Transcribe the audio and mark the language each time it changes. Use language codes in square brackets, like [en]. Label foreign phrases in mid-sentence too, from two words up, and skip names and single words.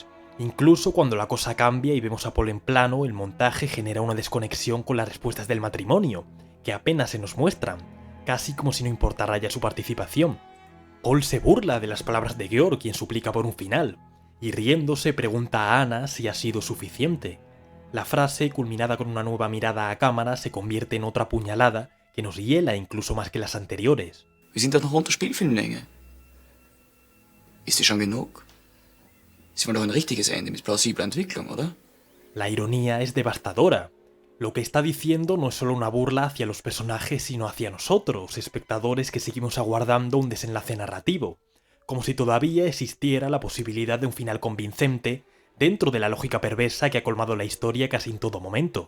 [es] Incluso cuando la cosa cambia y vemos a Paul en plano, el montaje genera una desconexión con las respuestas del matrimonio, que apenas se nos muestran, casi como si no importara ya su participación. Paul se burla de las palabras de Georg, quien suplica por un final, y riéndose pregunta a Anna si ha sido suficiente. La frase, culminada con una nueva mirada a cámara, se convierte en otra puñalada que nos hiela incluso más que las anteriores. [de] Wir sind doch noch unter Spielfilmlänge. Ist dir schon genug? Sie wollen doch ein richtiges Ende mit plausibler Entwicklung, oder? [es] La ironía es devastadora. Lo que está diciendo no es solo una burla hacia los personajes, sino hacia nosotros, espectadores que seguimos aguardando un desenlace narrativo, como si todavía existiera la posibilidad de un final convincente dentro de la lógica perversa que ha colmado la historia casi en todo momento.